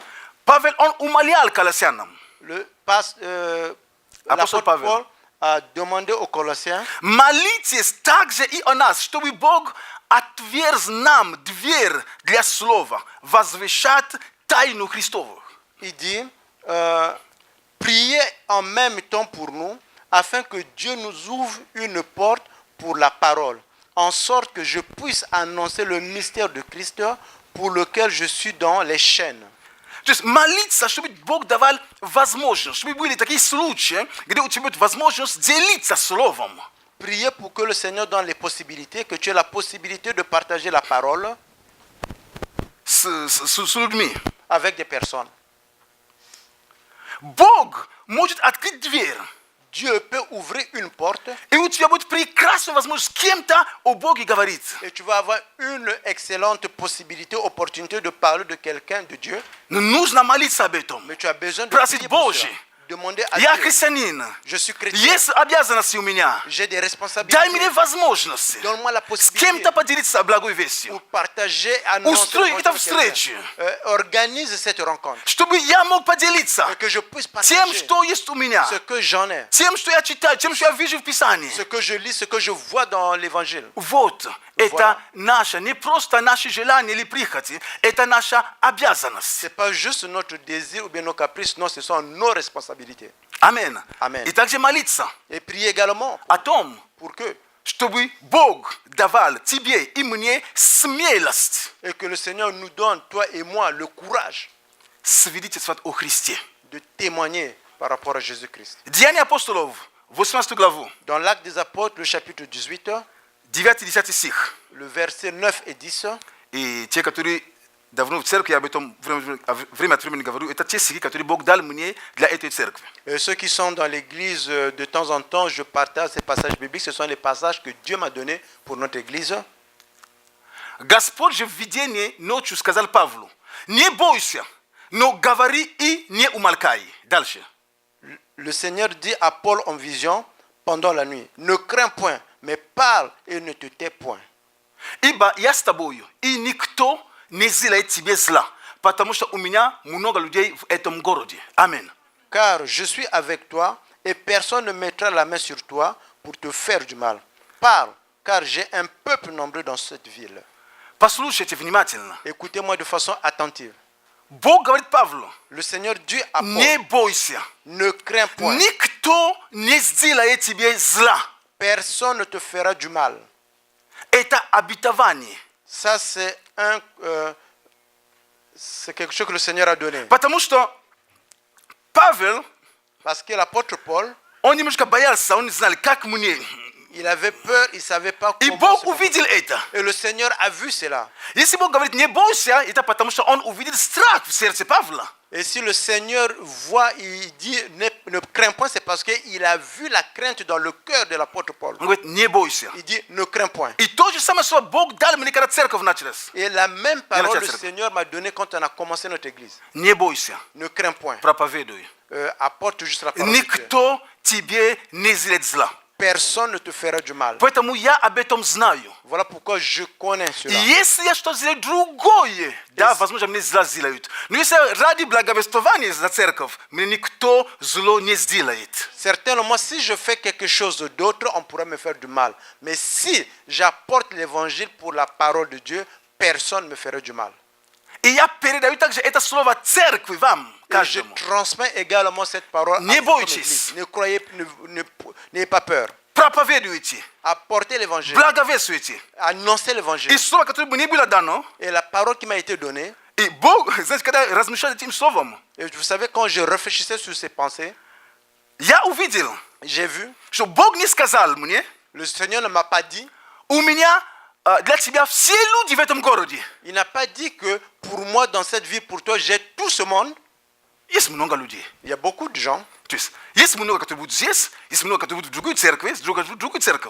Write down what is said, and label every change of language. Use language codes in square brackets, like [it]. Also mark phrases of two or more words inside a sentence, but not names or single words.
[ru] Павел, он умолял Колоссянам: [fr] l'apôtre Pavel. Paul a demandé aux Colossiens [ru] молитесь также и о нас, чтобы Бог отверз нам дверь для слова, возвещать тайну Христову. [fr] il dit, priez en même temps pour nous, afin que Dieu nous ouvre une porte pour la parole, en sorte que je puisse annoncer le mystère de Christ pour lequel je suis dans les chaînes. [ru] То есть молиться, чтобы Бог давал возможность, чтобы были такие случаи, где у тебя будет возможность делиться словом. [fr] Priez pour que le Seigneur donne les possibilités, que tu aies la possibilité de partager la parole [ru] с людьми. [fr] avec des personnes. [ru] Бог может открыть дверь, [fr] Dieu peut ouvrir une porte [ru] и у тебя будет прекрасная возможность с кем-то о Боге говорить. [fr] et tu vas avoir une excellente possibilité, opportunité de parler de quelqu'un, de Dieu. [ru] Но нужно молиться об этом. [fr] Mais tu as besoin de [ru] Просить [fr] prier pour cela. [ru] Божье. [fr] Demander à [ru] Я [fr] Dieu. [ru] христианин. [fr] Je suis chrétien. [ru] Есть обязанности у меня. [fr] J'ai des [ru] Дай [fr] responsabilités. [ru] мне возможности [fr] Donne-moi la [ru] с [fr] possibilité [ru] кем-то поделиться благой [fr] pour [ru] вестью, [fr] partager, annoncer [ru] Устрой [fr] l'évangile [ru] эту [fr] de quelqu'un. [ru] встречу. [fr] Organise cette rencontre. [ru] чтобы я мог поделиться [fr] Et que je puisse [ru] тем, [fr] partager [ru] что есть у меня, [fr] ce que j'en ai, [ru] тем, что я читаю, тем, что я вижу в Писании. [fr] ce que je lis, ce que je vois dans l'évangile. [ru] Вот, это наше, не просто наше желание или прихоти, это наша обязанность. [fr] Ce n'est pas juste notre désir ou bien nos caprices, non, ce sont nos responsabilités. responsabilité. Amen. Amen. [ru] И также молиться [fr] Et prier également [ru] о том, [fr] pour que, [ru] чтобы Бог давал тебе и мне смелость [fr] et que le Seigneur nous donne, toi et moi, le courage [ru] свидетельствовать о Христе. [fr] de témoigner par rapport à Jésus-Christ. [ru] Деяния апостолов, 18 главу, [fr] Dans l'Acte des Apôtres, le chapitre 18, [ru] 9-10 стих. [fr] le verset 9 et 10, [ru] И те, которые давно в церкви, я об этом время от времени говорю, это те стихи, которые Бог дал мне для этой церкви. [fr] ceux qui sont dans l'église, de temps en temps, je partage ces passages bibliques. Ce sont les passages que Dieu m'a donnés pour notre église. [ru] Господь же в видении ночью сказал Павлу: не бойся, но говори и не умолкай. Дальше. [fr] Le Seigneur dit à Paul en vision pendant la nuit, ne crains point, mais parle et ne te tais point. [ru] Ибо я с тобою, и никто не сделает тебе зла, потому что у меня много людей в этом городе. Аминь. [fr] Car je suis avec toi, et personne ne mettra la main sur toi pour te faire du mal. Parle, car j'ai un peuple nombreux dans cette ville. [ru] Послушайте внимательно. [fr] Écoutez-moi de façon attentive. [ru] Бог говорит Павлу: [fr] Le Seigneur dit à Paul, [ru] не бойся, [fr] ne crains point, [ru] никто не сделает тебе зла. [fr] personne ne te fera du mal. [ru] Это обетование. [fr] Ça, c'est quelque chose que le Seigneur a donné. [ru] Потому что Павел, [fr] Parce que l'apôtre Paul, [ru] он немножко боялся, он не знал, как мне. [fr] il avait peur, il ne savait pas [ru] И [fr] comment [ru] Бог [fr] se comporter. [ru] увидел это. [fr] Et le Seigneur a vu cela. [ru] Если Бог говорит не бойся, это потому что он увидел страх в сердце Павла. [fr] Et si le Seigneur voit, il dit ne crains point, c'est parce qu'il a vu la crainte dans le cœur de l'apôtre Paul. [ru] Он говорит: не бойся. [fr] Il dit ne crains point. [ru] И то же самое слово Бог дал мне, когда церковь началась. [fr] Et la même parole [ru] начал [fr] le [ru] церковь. [fr] Seigneur m'a donnée quand on a commencé notre église. [ru] Не бойся, [fr] Ne crains point. [ru] проповедуй. [fr] Apporte juste la parole de Dieu. [ru] Никто тебе не сделает зла. [fr] Personne ne te fera du mal. [ru] Поэтому я об этом знаю. [fr] Voilà pourquoi je connais [ru] И [fr] cela. [ru] если я что-то сделаю другое, да, возможно, мне зла сделают. Но если ради благовествования за церковь, мне никто зло не сделает. [fr] Certainement, si je fais quelque chose d'autre, on pourrait me faire du mal. Mais si j'apporte l'évangile pour la parole de Dieu, personne ne me fera du mal. [ru] И я передаю также это слово церкви вам, [fr] Et je [ru] каждому. [fr] transmets également cette parole [ru] Не [fr] à toute [ru] бойтесь. [fr] l'Église. Ne croyez, n'ayez pas peur. [ru] Проповедуйте, [fr] Apportez l'évangile. [ru] благовествуйте. [fr] Annoncez l'évangile. [ru] И слово, которое мне было дано, [fr] Et la parole qui m'a été donnée, [ru] и Бог, знаете, когда размышлял этим словом, [fr] et vous savez, quand je réfléchissais sur ces pensées, [ru] я увидел, [fr] j'ai vu, [ru] что Бог не сказал мне: [fr] le Seigneur ne m'a pas dit, [ru] у меня для тебя все люди в этом городе. [fr] il n'a pas dit que pour moi, dans cette vie, pour toi, j'ai tout ce monde. [ru] Есть много людей. [fr] Il y a beaucoup de gens. [ru] То есть много, которые будут здесь, есть много, которые будут в другой церкви, есть другой церковь.